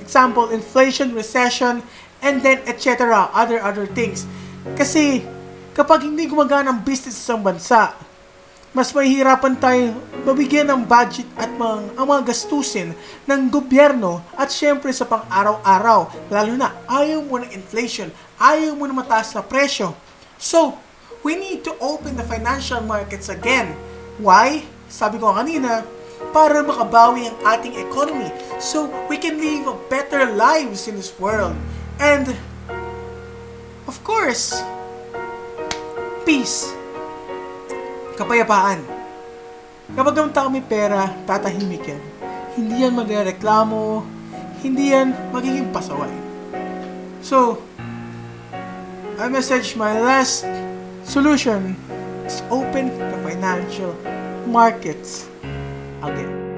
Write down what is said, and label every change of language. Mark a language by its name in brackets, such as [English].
[English] Example, inflation, recession, and then etc. Other things. [Filipino] Kasi kapag hindi gumagana ang business sa isang bansa, mas mahihirapan tayo mabigyan ng budget at ang mga gastusin ng gobyerno at syempre sa pang-araw-araw. Lalo na, ayaw mo ng inflation, ayaw mo na mataas na presyo. [English] So, we need to open the financial markets again. [Filipino] Why? Sabi ko kanina, para makabawi ang ating economy [English] so we can live a better lives in this world. And, of course, peace. [Filipino] Kapayapaan. Kapag ang tao may pera, tatahimik yan. Hindi yan magreklamo, hindi yan magiging pasaway. [English] So, I message my last solution is open the financial markets again.